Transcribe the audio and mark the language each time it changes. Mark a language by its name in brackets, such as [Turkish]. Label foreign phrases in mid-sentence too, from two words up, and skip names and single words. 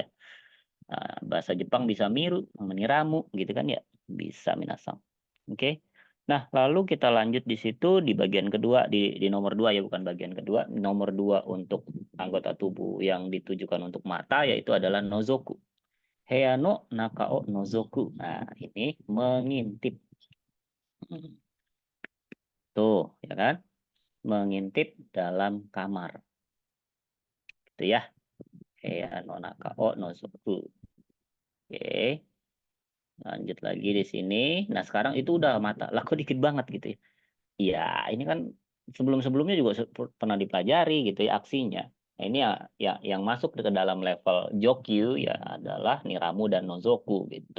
[Indonesian] Nah, bahasa Jepang bisa miru, meniramu gitu kan ya, bisa minasang. Oke. Nah, lalu kita lanjut di situ di bagian kedua di nomor dua ya, bukan bagian kedua. Nomor dua untuk anggota tubuh yang ditujukan untuk mata yaitu adalah nozoku. [Japanese] 部屋の中を覗く. [Indonesian] Nah, ini mengintip. Tuh, ya kan? Mengintip dalam kamar. Gitu ya. [Japanese] 部屋の中を覗く. [Indonesian] Oke, lanjut lagi di sini. Nah, sekarang itu udah mata. Lah, kok dikit banget gitu ya. Iya, ini kan sebelum-sebelumnya juga pernah dipelajari gitu ya aksinya. Nah, ini ya yang masuk ke dalam level Jokyu ya adalah Niramu dan Nozoku gitu.